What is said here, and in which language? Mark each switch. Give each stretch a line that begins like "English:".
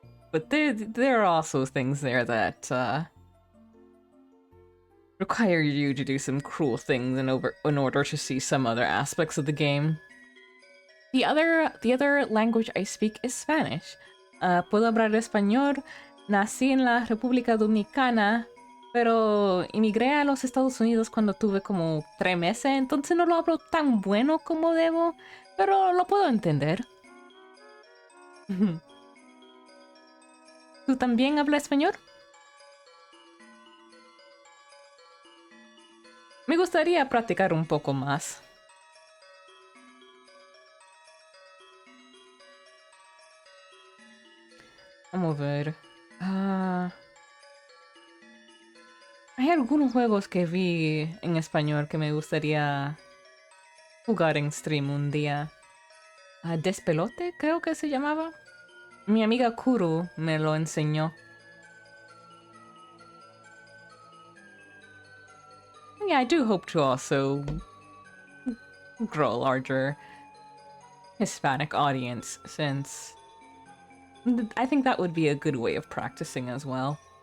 English: But there are also things there that require you to do some cruel things in order to see some other aspects of the game. The other language I speak is Spanish.
Spanish: Puedo hablar español. Nací en la República Dominicana, pero emigré a los Estados Unidos cuando tuve como 3 meses, entonces no lo hablo tan bueno como debo, pero lo puedo entender. ¿Tú también hablas español? Me gustaría practicar un poco más. Vamos a ver. Hay algunos juegos que vi en español que me gustaría jugar en stream un día. Despelote, creo que se llamaba. Mi amiga Kuru me lo enseñó.
English: Yeah, I do hope to also grow a larger Hispanic audience, since I think that would be a good way of practicing as well.